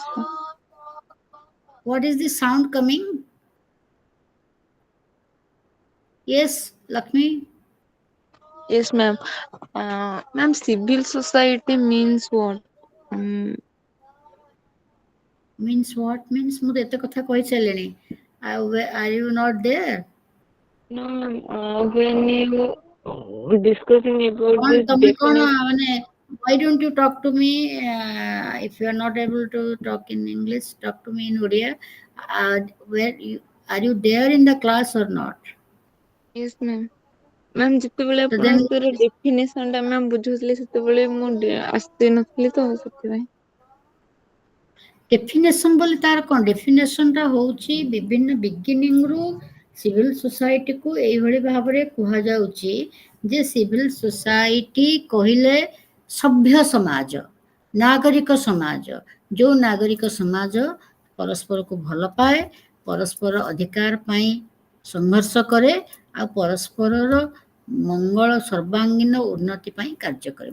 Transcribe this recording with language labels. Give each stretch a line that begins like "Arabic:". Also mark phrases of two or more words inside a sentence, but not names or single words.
English: What is the sound coming? Yes, Lakshmi. yes, ma'am. Ma'am, civil society means what? Means what?
Odia: Means ମୁଁ ତ ଏତେ କଥା କହିସାରିଲିଣି.
English: Are you not there? No, ma'am. When you discussing about
Odia: କଣ
English: this
Odia: ତମେ କଣ
English: definition, ମାନେ why don't you talk to me, if you are not able to talk in English, talk to me in Odia. Where you are, you there in the class or not? yes, ma'am.
Odia: ମ୍ୟାମ୍ ଯେତେବେଳେ
English: So then
Odia: ଆପଣଙ୍କର ଡେଫିନେସନ ଟା ମ୍ୟାମ୍ ବୁଝୁଥିଲେ ସେତେବେଳେ ମୁଁ ଆସି ନଥିଲି ତ ସେଥିପାଇଁ। ଡେଫିନେସନ ବୋଲି ତାର କ'ଣ? ଡେଫିନେସନଟା ହେଉଛି ବିଭିନ୍ନ ବିଗିନିଂରୁ ସିଭିଲ ସୋସାଇଟିକୁ ଏଇଭଳି ଭାବରେ କୁହାଯାଉଛି ଯେ
English: civil society
Odia: କହିଲେ ସଭ୍ୟ ସମାଜ, ନାଗରିକ ସମାଜ, ଯେଉଁ ନାଗରିକ ସମାଜ ପରସ୍ପରକୁ ଭଲ ପାଏ, ପରସ୍ପର ଅଧିକାର ପାଇଁ ସଂଘର୍ଷ କରେ, ଆଉ ପରସ୍ପରର ମଙ୍ଗଳ ସର୍ବାଙ୍ଗୀନ ଉନ୍ନତି ପାଇଁ କାର୍ଯ୍ୟ କରେ।